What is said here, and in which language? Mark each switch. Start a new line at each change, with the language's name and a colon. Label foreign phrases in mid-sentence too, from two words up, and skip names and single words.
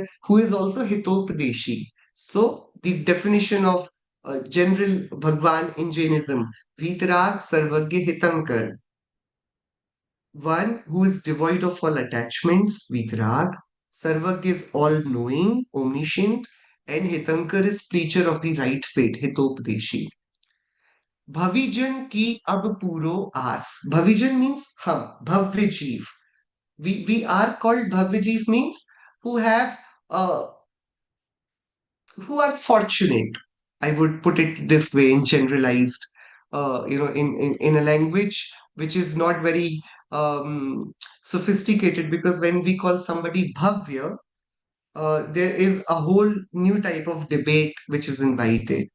English: Who is also Hitopadeshi. So, the definition of general Bhagwan in Jainism,
Hindi: वीतराग सर्वज्ञ हितंकर.
English: One who is devoid of all attachments, Vitrag. Sarvagya is all knowing, omniscient, and Hitankar is preacher of the right faith, Hitopadeshi.
Hindi: भविजन की अब पूरो आस.
English: Bhavijan means hum,
Hindi: भव्य जीव.
English: We are called Bhavyajeev means who have who are fortunate. I would put it this way in generalized, in a language which is not very sophisticated, because when we call somebody Bhavya, there is a whole new type of debate which is invited.